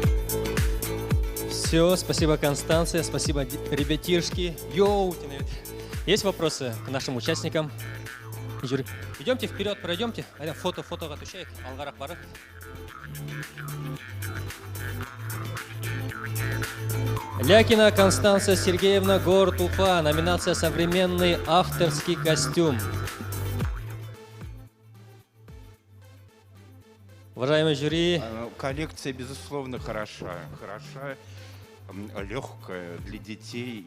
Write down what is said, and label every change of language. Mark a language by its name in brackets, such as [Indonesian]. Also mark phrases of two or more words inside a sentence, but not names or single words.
[Russian] Все, спасибо, Констанция, спасибо, ребятишки. Йоу! Есть вопросы к нашим участникам? Жюри. Идемте вперед, [Bashkir] пройдемте. Фотоға түшейік. Алғарақ барып. [Russian] Лякина Констанция Сергеевна, город Уфа. Номинация «Современный авторский костюм». Уважаемый жюри. Коллекция, безусловно, хороша, легкая для детей.